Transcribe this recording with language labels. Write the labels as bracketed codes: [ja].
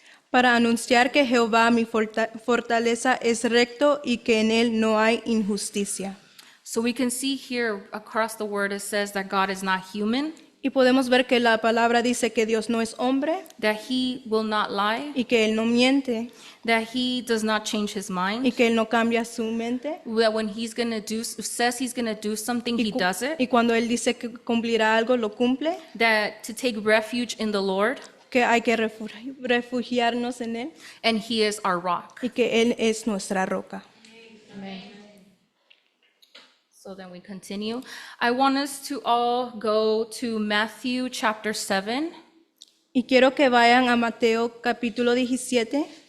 [es] Para anunciar que Jehová mi fortaleza es recto y que en él no hay injusticia. [en] So we can see here across the word it says that God is not human, [es] Y podemos ver que la palabra dice que Dios no es hombre [en] that he will not lie, [es] y que él no miente [en] that he does not change his [es] y [en] mind, [es] que él no cambia su mente. [en] that when he's going to do, says he's going to do something, he does it, [es] Y cuando él dice que cumplirá algo, lo cumple, [en] that to take refuge in the Lord, [es] que hay que refugiarnos en él [en] and he is our rock. [es] y que él es nuestra roca. [en] So then we continue. I want us to all go to Matthew chapter 7. [es] Y quiero que vayan a Mateo capítulo 17,